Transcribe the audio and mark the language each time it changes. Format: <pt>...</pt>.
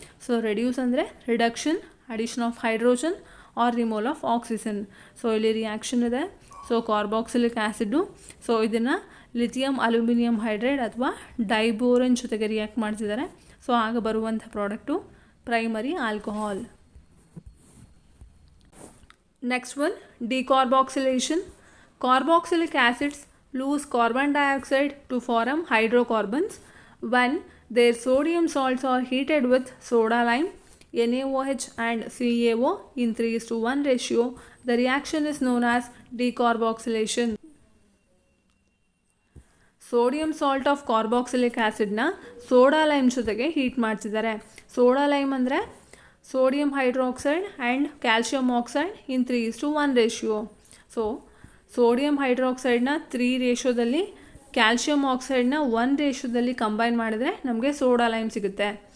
<kn>So reduce ಅಂದರೆ reduction,</kn> <en>Addition of hydrogen or removal of oxygen.</en> <kn>So ಇಲ್ಲಿ reaction ಇದೆ. So carboxylic acid so ಇದನ್ನು lithium aluminium hydride ಅಥವಾ ಡೈಬೋರನ್ ಜೊತೆಗೆ react ಮಾಡ್ತಿದ್ದಾರೆ. ಸೊ ಆಗ ಬರುವಂಥ product primary alcohol.</kn> <en>Next one, decarboxylation. Carboxylic acids lose carbon dioxide to form hydrocarbons when their sodium salts are heated with soda lime, NaOH and CaO in 3:1 ratio. The reaction is known as decarboxylation.</en> <kn>Sodium salt of carboxylic ಆ್ಯಸಿಡ್ನ soda lime ಜೊತೆಗೆ heat ಮಾಡ್ತಿದ್ದಾರೆ.</kn> <en>soda lime</en> <kn>ಅಂದರೆ</kn> <en>Sodium hydroxide and calcium oxide in 3:1 ratio.</en> <kn>So sodium ಹೈಡ್ರಾಕ್ಸೈಡ್ನ 3 ರೇಷಿಯೋದಲ್ಲಿ, calcium ಆಕ್ಸೈಡ್ನ 1 ರೇಷಿಯೋದಲ್ಲಿ combine ಮಾಡಿದ್ರೆ ನಮಗೆ soda lime ಸಿಗುತ್ತೆ.</kn>